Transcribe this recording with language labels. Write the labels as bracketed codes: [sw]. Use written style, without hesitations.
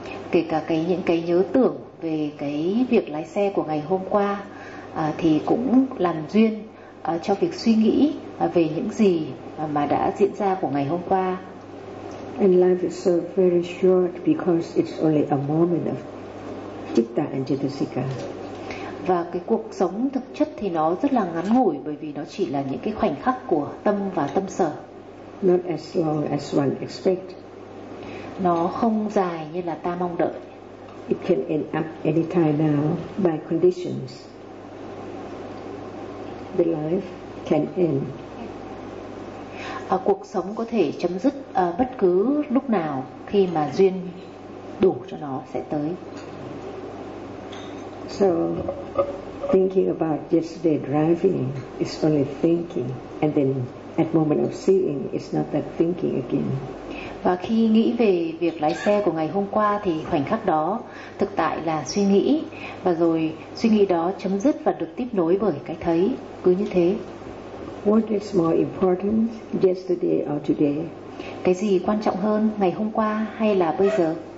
[vi] Kể cả cái những cái nhớ tưởng về cái việc lái xe của ngày hôm qua thì cũng làm duyên cho việc suy nghĩ về những gì mà đã diễn ra của ngày hôm qua. [en] And life is so very short because it's only a moment of citta and chetasika. [vi] Và cái cuộc sống thực chất thì nó rất là ngắn ngủi bởi vì nó chỉ là những cái khoảnh khắc của tâm và tâm sở. [en] Not as long as one expects. [vi] Nó không dài như là ta mong đợi. [en] It can end up any time now by conditions. The life can end. [vi] Cuộc sống có thể chấm dứt bất cứ lúc nào khi mà duyên đủ cho nó sẽ tới. [en] So thinking about yesterday driving is only thinking, and then at moment of seeing is not that thinking again. [vi] Và khi nghĩ về việc lái xe của ngày hôm qua thì khoảnh khắc đó thực tại là suy nghĩ, và rồi suy nghĩ đó chấm dứt và được tiếp nối bởi cái thấy, cứ như thế. [en] What is more important, yesterday or today? [vi] Cái gì quan trọng hơn, ngày hôm qua hay là bây giờ?